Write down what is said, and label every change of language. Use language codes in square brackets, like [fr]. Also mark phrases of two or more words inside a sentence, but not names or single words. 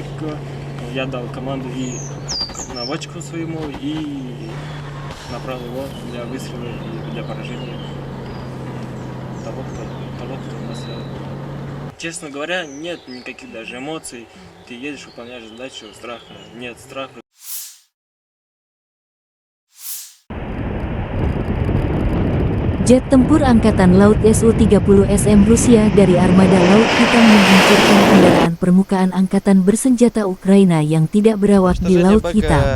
[ru] Я дал команду и наводчику своему, и направил его для выстрела и для поражения того, кто у нас рядом. Честно говоря, нет никаких даже эмоций. Ты едешь, выполняешь задачу, страха нет, страха. [id] Jet tempur Angkatan Laut Su-30SM Rusia dari Armada Laut Hitam menghancurkan kendaraan permukaan Angkatan Bersenjata Ukraina yang tidak berawak di Laut Hitam.